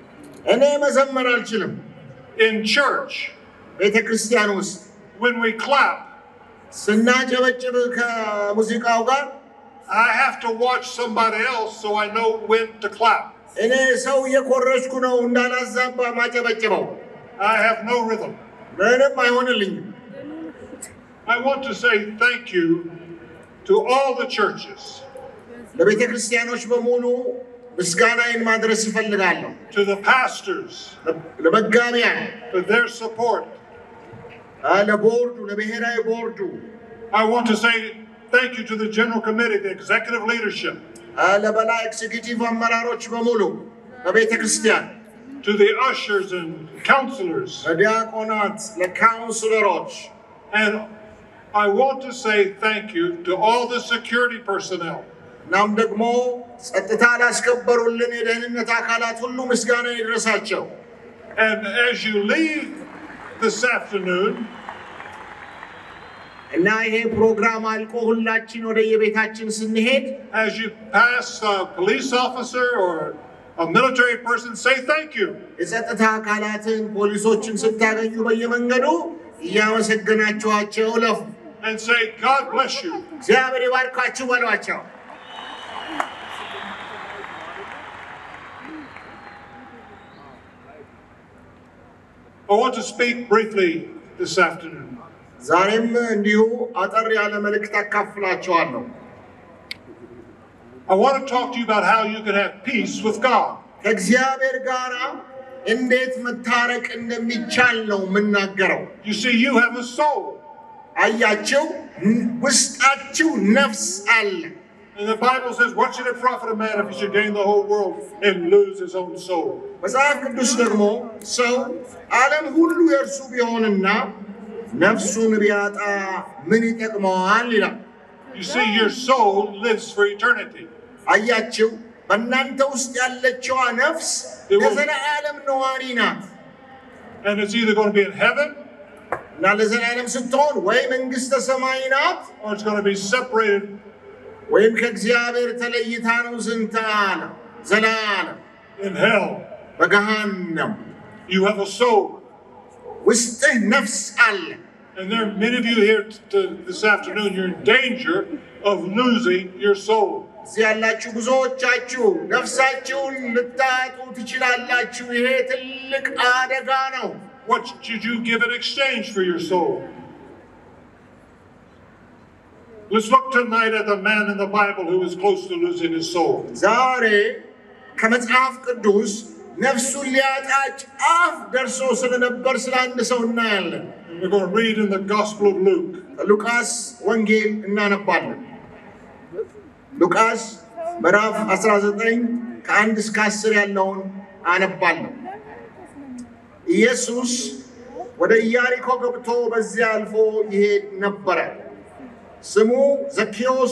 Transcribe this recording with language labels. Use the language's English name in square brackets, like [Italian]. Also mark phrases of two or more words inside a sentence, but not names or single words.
[English] In church, when we clap, I have to watch somebody else so I know when to clap. I have no rhythm. I want to say thank you to all the churches. [Amharic] ምስጋናዬን ማድረስ እፈልጋለሁ [English] to the pastors [Amharic] ለመጋቢያን [English] for their support. [Amharic] ለቦርዱ ለብሔራዊ ቦርዱ [English] I want to say thank you to the general committee, the executive leadership, [Amharic] ለበላይ ኤክዚኪዩቲቭ አመራሮች በሙሉ በቤተ ክርስቲያን [English] to the ushers and counselors, [Amharic] ለዲያቆናት ለካውንስለሮች [English] and I want to say thank you to all the security personnel. [Amharic] እናም ደግሞ ጸጥታ ላስከበሩልን የደህንነት አካላት ሁሉ ምስጋና ይድረሳቸው። [English] And as you leave this afternoon, [Amharic] እና ይሄ ፕሮግራም አልቆ ሁላችን ወደ የቤታችን ስንሄድ [English] as you pass a police officer or a military person, say thank you. [Amharic] የጸጥታ አካላትን ፖሊሶችን ስታገኙ በየመንገዱ እያመሰገናችኋቸው ለፉ። [English] And say God bless you. [Amharic] እግዚአብሔር ይባርካችሁ በሏቸው። [English] I want to speak briefly this afternoon. [Amharic] ዛሬም እንዲሁ አጠር ያለ መልእክት አካፍላችኋለሁ። [English] I want to talk to you about how you can have peace with God. [Amharic] ከእግዚአብሔር ጋር እንዴት መታረቅ እንደሚቻል ነው የምናገረው። [English] You see, you have a soul. [Amharic] አያችሁ ውስጣችሁ ነፍስ አለ። [English] And the Bible says, what should it profit a man if he should gain the whole world and lose his own soul? [Amharic] መጽሐፍ ቅዱስ ደግሞ ሰው ዓለም ሁሉ የእርሱ ቢሆንና ነፍሱን ቢያጣ ምን ይጠቅመዋል ይላል። [English] You see, your soul lives for eternity. [Amharic] አያችሁ በእናንተ ውስጥ ያለችዋ ነፍስ ለዘላለም ነዋሪ ናት። [English] And it's either going to be in heaven, [Amharic] እና ለዘላለም ስትሆን ወይ መንግሥተ ሰማይ ናት [English] or it's going to be separated [Amharic] ወይም ከእግዚአብሔር ተለይታ ነው ዝንተ ዓለም ዘላለም [English] in hell. [Amharic] በገሃነም። [English] You have a soul. [Amharic] ውስጥህ ነፍስ አለ። [English] And there are many of you here this afternoon, you're in danger of losing your soul. [Amharic] እዚህ ያላችሁ ብዙዎቻችሁ ነፍሳችሁን ልታጡ ትችላላችሁ። ይሄ ትልቅ አደጋ ነው። [English] What should you give in exchange for your soul? Let's look tonight at the man in the Bible who was close to losing his soul. [Amharic] ዛሬ ከመጽሐፍ ቅዱስ ነፍሱን ሊያጣ ጫፍ ደርሶ ስለነበር ስለ አንድ ሰው እናያለን። [English] We're going to read in the Gospel of Luke. [Amharic] ሉቃስ ወንጌል እናነባለን። ሉቃስ ምዕራፍ 19 ከ1 እስከ 10 ያለውን አነባለሁ። ኢየሱስ ወደ ኢያሪኮ ገብቶ በዚያ አልፎ ይሄድ ነበረ። ስሙ ዘኬዎስ